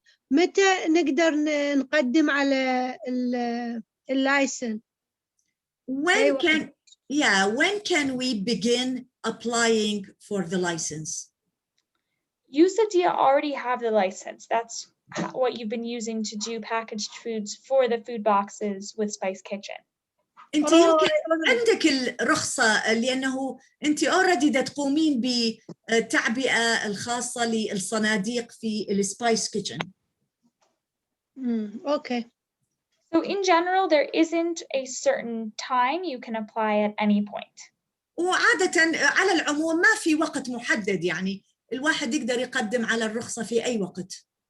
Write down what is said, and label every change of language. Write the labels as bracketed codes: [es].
[ar] متى نقدر نقدم على اللايسن؟ [en] When can we begin applying for the license? You said you already have the license. That's what you've been using to do packaged foods for the food boxes with Spice Kitchen. [ar] أنت يمكن عندك الرخصة لأنه أنت [en] already [ar] دا تقومين بالتعبئة الخاصة للصناديق في السبايس كيتشن. [en] Okay. So in general, there isn't a certain time you can apply at any point. [ar] وعادة على العموم ما في وقت محدد، يعني الواحد يقدر يقدم على الرخصة في أي وقت.